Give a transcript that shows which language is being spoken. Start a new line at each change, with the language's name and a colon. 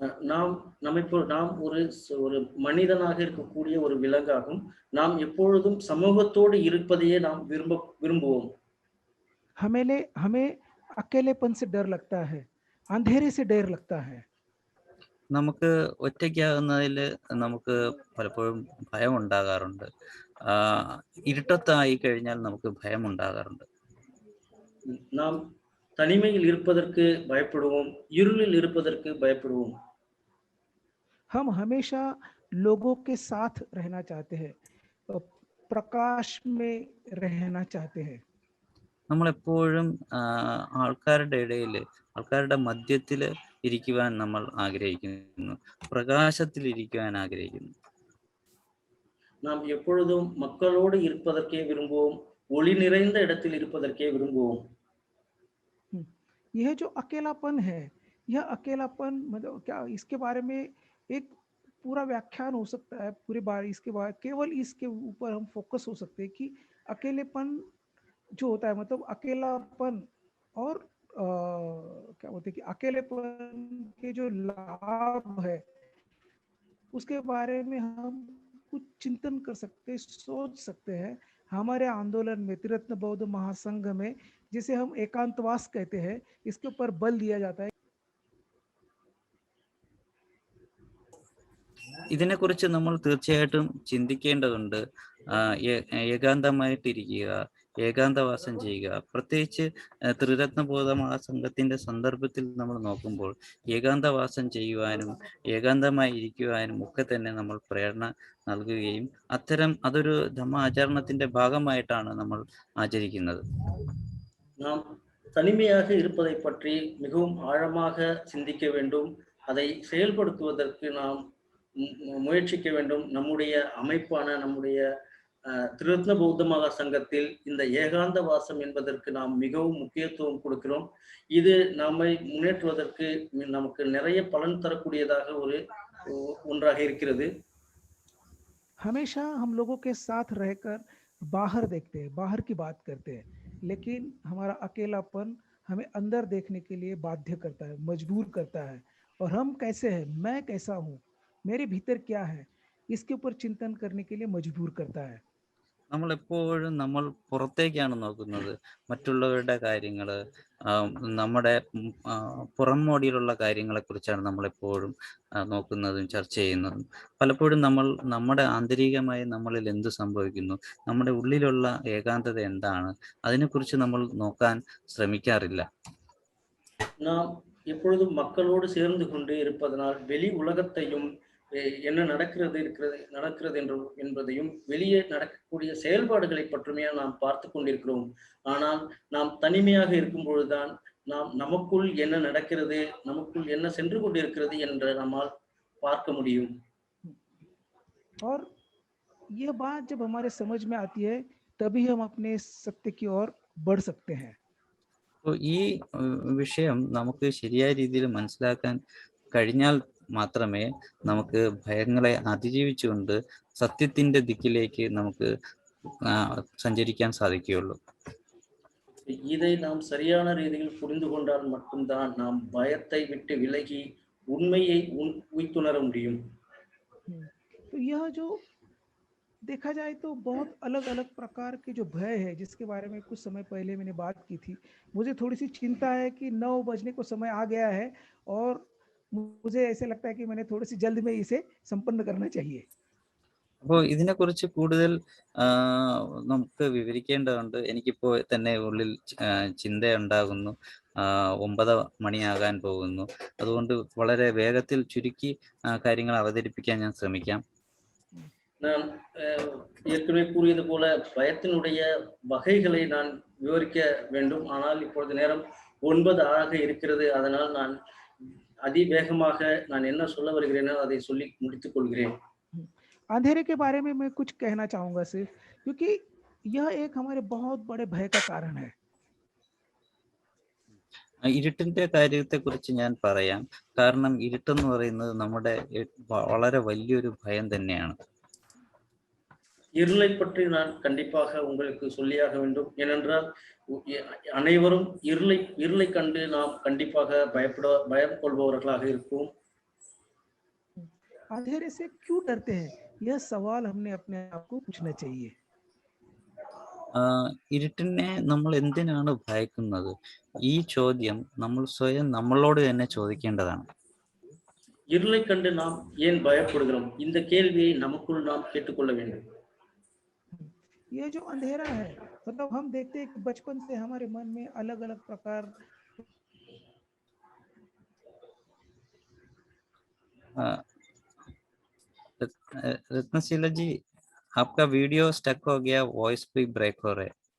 Tamil: நாம் ஒரு மனிதனாக இருக்கக்கூடிய ஒரு விலங்காகும். நாம் எப்பொழுதும் சமூகத்தோடு இருப்பதையே நாம் விரும்புவோம்.
Hindi: हमें अकेलेपन से डर लगता है, अंधेरे से डर लगता है.
Malayalam: നമുക്ക് ഒറ്റയ്ക്കാകുന്നതിൽ നമുക്ക് പലപ്പോഴും ഭയം ഉണ്ടാകാറുണ്ട്. ഇരുട്ടത്തായി കഴിഞ്ഞാൽ നമുക്ക് ഭയം ഉണ്ടാകാറുണ്ട്.
Tamil: நாம் தனிமையில் இருப்பதற்கு பயப்படுவோம், இருளில் இருப்பதற்கு பயப்படுவோம்.
Hindi: हम हमेशा लोगों के साथ रहना चाहते हैं, प्रकाश में रहना चाहते हैं.
Malayalam: നമ്മൾ എപ്പോഴും ആൾക്കാരുടെ ഇടയിൽ, ആൾക്കാരുടെ മധ്യത്തിൽ ഇരിക്കുവാൻ നമ്മൾ ആഗ്രഹിക്കുന്നു, പ്രകാശത്തിൽ ഇരിക്കുവാൻ ആഗ്രഹിക്കുന്നു.
Tamil: நாம் எப்பொழுதும் மக்களோடு இருப்பதற்கே விரும்புவோம், ஒளி நிறைந்த இடத்தில் இருப்பதற்கே விரும்புவோம்.
Hindi: यह जो अकेलापन है, यह अकेलापन मतलब क्या, इसके बारे में एक पूरा व्याख्यान हो सकता है, पूरे बार इसके बाद केवल इसके ऊपर हम फोकस हो सकते हैं कि अकेलेपन जो होता है, मतलब अकेलापन और क्या बोलते हैं कि अकेलेपन के जो लाभ है उसके बारे में हम कुछ चिंतन कर सकते हैं, सोच सकते हैं. हमारे आंदोलन में त्रिरत्न बौद्ध महासंघ में जिसे हम एकांतवास कहते हैं, इसके ऊपर बल दिया जाता है.
Malayalam: ഇതിനെക്കുറിച്ച് നമ്മൾ തീർച്ചയായിട്ടും ചിന്തിക്കേണ്ടതുണ്ട്. ഏകാന്തമായിട്ടിരിക്കുക, ഏകാന്തവാസം ചെയ്യുക. പ്രത്യേകിച്ച് ത്രിരത്നബോധ മഹാസംഘത്തിന്റെ സന്ദർഭത്തിൽ നമ്മൾ നോക്കുമ്പോൾ ഏകാന്തവാസം ചെയ്യുവാനും ഏകാന്തമായി ഇരിക്കുവാനും ഒക്കെ തന്നെ നമ്മൾ പ്രേരണ നൽകുകയും അതൊരു ധമ്മ ആചരണത്തിന്റെ ഭാഗമായിട്ടാണ് നമ്മൾ
Tamil: ஆச்சரிக்கிறது. நாம் தனிமையாக இருப்பதை பற்றி மிகவும் ஆழமாக சிந்திக்க வேண்டும். அதை செயல்படுத்துவதற்கு நாம் முயற்சிக்க வேண்டும். நம்முடைய அமைப்பான, நம்முடைய திரிரத்ன பௌத்த மகா சங்கத்தில் இந்த ஏகாந்த வாசம் என்பதற்கு நாம் மிகவும் முக்கியத்துவம் கொடுக்கிறோம். இது நம்மை முன்னேற்றுவதற்கு நமக்கு நிறைய பலன் தரக்கூடியதாக ஒன்றாக இருக்கிறது.
Hindi: हमेशा हम लोगों के साथ रहकर बाहर देखते हैं, बाहर की बात करते हैं, लेकिन हमारा अकेलापन हमें अंदर देखने के लिए बाध्य करता है, मजबूर करता है। और हम कैसे हैं, मैं कैसा हूँ, मेरे भीतर क्या है, इसके ऊपर चिंतन करने के लिए मजबूर करता है।
Malayalam: നമ്മളെപ്പോഴും നമ്മൾ പുറത്തേക്കാണ് നോക്കുന്നത്, മറ്റുള്ളവരുടെ കാര്യങ്ങൾ, നമ്മുടെ പുറംമോടിയിലുള്ള കാര്യങ്ങളെക്കുറിച്ചാണ് നമ്മളെപ്പോഴും നോക്കുന്നതും ചർച്ച ചെയ്യുന്നതും. പലപ്പോഴും നമ്മൾ നമ്മുടെ ആന്തരികമായി നമ്മളിൽ എന്ത് സംഭവിക്കുന്നു, നമ്മുടെ ഉള്ളിലുള്ള ഏകാന്തത എന്താണ്, അതിനെക്കുറിച്ച് നമ്മൾ നോക്കാൻ ശ്രമിക്കാറില്ല.
Tamil: நாம் எப்பொழுதும் மக்களோடு சேர்ந்து கொண்டு இருப்பதனால் வெளி உலகத்தையும் என்ன நடக்கிறது என்பதையும் வெளியே நடக்கக்கூடிய செயல்பாடுகளை பற்றுமே நாம் பார்த்து கொண்டிருக்கிறோம். ஆனால் நாம் தனிமையாக இருக்கும் பொழுதுதான் நாம் நமக்குள் என்ன நடக்கிறது, நமக்குள் என்ன சென்று கொண்டிருக்கிறது என்று நம்மால் பார்க்க முடியும்.
Hindi: और यह बात जब हमारे समझ में आती है, तभी हम अपने सत्य की ओर बढ़ सकते हैं.
Malayalam: അപ്പോൾ ഈ വിഷയം നമുക്ക് ശരിയായ രീതിയിൽ മനസ്സിലാക്കാൻ കഴിഞ്ഞാൽ മാത്രമേ നമുക്ക് ഭയങ്ങളെ അതിജീവിച്ചുകൊണ്ട് സത്യത്തിന്റെ ദിക്കിലേക്ക് നമുക്ക് സഞ്ചരിക്കാൻ സാധിക്കുകയുള്ളൂ.
Tamil: இதை நாம் சரியான ரீதியில் புரிந்து கொண்டால் மட்டும்தான் நாம் பயத்தை விட்டு விலகி உண்மையை உய்த்துணர முடியும்.
Hindi: तो यह जो देखा जाए तो बहुत अलग अलग प्रकार के जो भय है, जिसके बारे में कुछ समय पहले मैंने बात की थी, मुझे थोड़ी सी चिंता है कि 9 बजने को समय आ गया है और मुझे ऐसे लगता है कि मैंने थोड़ी सी जल्द में इसे संपन्न करना चाहिए.
Malayalam: അപ്പോൾ ഇതിനെക്കുറിച്ച് കൂടുതൽ നമുക്ക് വിവരിക്കേണ്ടതുണ്ട്. എനിക്കിപ്പോൾ തന്നെ ഉള്ളിൽ ചിന്തയുണ്ടാകുന്നു, 9 മണിയാകാൻ പോകുന്നു. അതുകൊണ്ട് വളരെ വേഗത്തിൽ ചുരുക്കി കാര്യങ്ങൾ അവതരിപ്പിക്കാൻ ഞാൻ ശ്രമിക്കാം.
Tamil: நான் ஏற்கனவே கூறியது போல பயத்தினுடைய வகைகளை நான் விவரிக்க வேண்டும். ஆனால் இப்பொழுது நேரம் 9 ஆக இருக்கிறது. அதனால் நான் அதிவேகமாக நான் என்ன சொல்ல வருகிறேனோ அதை சொல்லி முடித்துக் கொள்கிறேன்.
Hindi: अंधेरे के बारे में मैं कुछ कहना चाहूंगा सिर्फ, क्योंकि यह एक हमारे बहुत बड़े भय का कारण है.
Malayalam: ഇരുട്ടിന്റെ കാര്യത്തെ കുറിച്ച് ഞാൻ പറയാം. കാരണം ഇരുട്ടെന്ന് പറയുന്നത് നമ്മുടെ വളരെ വലിയൊരു ഭയം തന്നെയാണ്.
Tamil: இருளை பற்றி நான் கண்டிப்பாக உங்களுக்கு சொல்லியாக வேண்டும். ஏனென்றால் அனைவரும் இருளை கண்டு நாம் கண்டிப்பாக பயம் கொள்பவர்களாக இருப்போம்.
Hindi: अंधेरे से क्यों डरते हैं, यह सवाल हमने अपने आप को पूछना चाहिए.
Malayalam: ഇരുട്ടിനെ നമ്മൾ എന്തിനാണ് ഭയക്കുന്നത്? ഈ ചോദ്യം നമ്മൾ സ്വയം നമ്മളോട് തന്നെ ചോദിക്കേണ്ടതാണ്.
Tamil: இருளை கண்டு நாம் ஏன் பயப்படுகிறோம்? இந்த கேள்வியை நமக்குள் நாம் கேட்டுக்கொள்ள வேண்டும்.
Hindi: ये जो अंधेरा है, मतलब हम देखते हैं कि बचपन से हमारे मन में अलग अलग प्रकार रत्नशीला जी, आपका वीडियो स्टक हो गया, वॉइस भी ब्रेक हो रहा है.